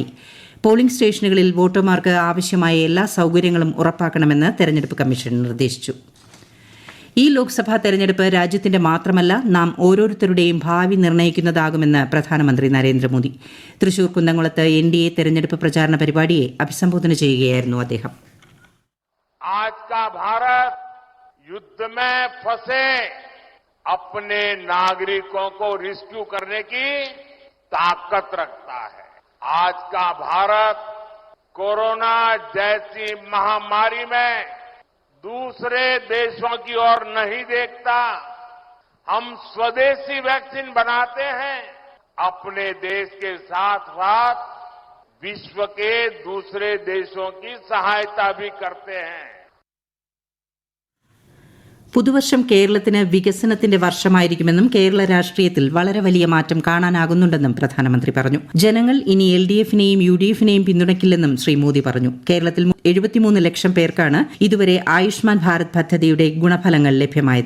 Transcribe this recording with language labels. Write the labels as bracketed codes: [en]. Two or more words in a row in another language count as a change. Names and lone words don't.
[ml] പോളിംഗ് സ്റ്റേഷനുകളിൽ വോട്ടർമാർക്ക് ആവശ്യമായ എല്ലാ സൌകര്യങ്ങളും ഉറപ്പാക്കണമെന്ന് തെരഞ്ഞെടുപ്പ് കമ്മീഷൻ നിർദ്ദേശിച്ചു. ഈ ലോക്സഭാ തെരഞ്ഞെടുപ്പ് രാജ്യത്തിന്റെ മാത്രമല്ല, നാം ഓരോരുത്തരുടെയും ഭാവി നിർണ്ണയിക്കുന്നതാകുമെന്ന് പ്രധാനമന്ത്രി നരേന്ദ്രമോദി. തൃശൂർ കുന്നംകുളത്ത് NDA തെരഞ്ഞെടുപ്പ് പ്രചാരണ പരിപാടിയെ അഭിസംബോധന ചെയ്യുകയായിരുന്നു അദ്ദേഹം. [hi] आज का भारत युद्ध में फंसे अपने नागरिकों को रेस्क्यू करने की ताकत रखता है. आज का भारत कोरोना जैसी महामारी में दूसरे देशों की ओर नहीं देखता. हम स्वदेशी वैक्सीन बनाते हैं, अपने देश के साथ साथ विश्व के दूसरे देशों की सहायता भी करते हैं. [ml] പുതുവർഷം കേരളത്തിന് വികസനത്തിന്റെ വർഷമായിരിക്കുമെന്നും കേരള രാഷ്ട്രീയത്തിൽ വളരെ വലിയ മാറ്റം കാണാനാകുന്നുണ്ടെന്നും പ്രധാനമന്ത്രി പറഞ്ഞു. ജനങ്ങൾ ഇനി LDFനെയും UDFനെയും പിന്തുണയ്ക്കില്ലെന്നും ശ്രീ മോദി പറഞ്ഞു. കേരളത്തിൽ 73 ലക്ഷം പേർക്കാണ് ഇതുവരെ ആയുഷ്മാൻ ഭാരത് പദ്ധതിയുടെ ഗുണഫലങ്ങൾ ലഭ്യമായത്.